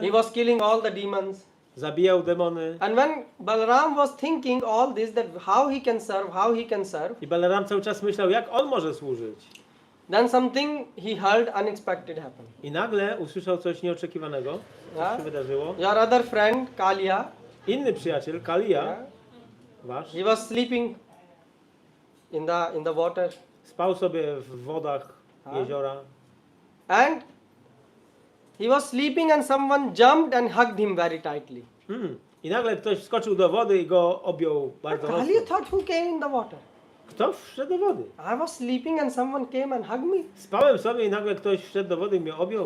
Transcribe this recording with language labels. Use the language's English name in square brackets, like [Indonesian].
[English] He was killing all the demons. [Polish] zabijał demony. [English] And when Balaram was thinking all this, that how he can serve, [Polish] I Balaram cały czas myślał, jak on może służyć. [English] then something he heard unexpected happened. [Polish] I nagle usłyszał coś nieoczekiwanego, co się wydarzyło. [English] Your other friend Kalia, [Polish] Inny przyjaciel, Kalia, [English] yeah, [Polish] wasz, [English] he was sleeping in the water, [Polish] spał sobie w wodach jeziora. [English] and he was sleeping and someone jumped and hugged him very tightly. [Polish] I nagle ktoś wskoczył do wody i go objął bardzo mocno. [English] Kalia thought, who came in the water? [Polish] Kto wszedł do wody? [English] I was sleeping and someone came and hugged me. [Polish] Spałem sobie i nagle ktoś wszedł do wody i mnie objął.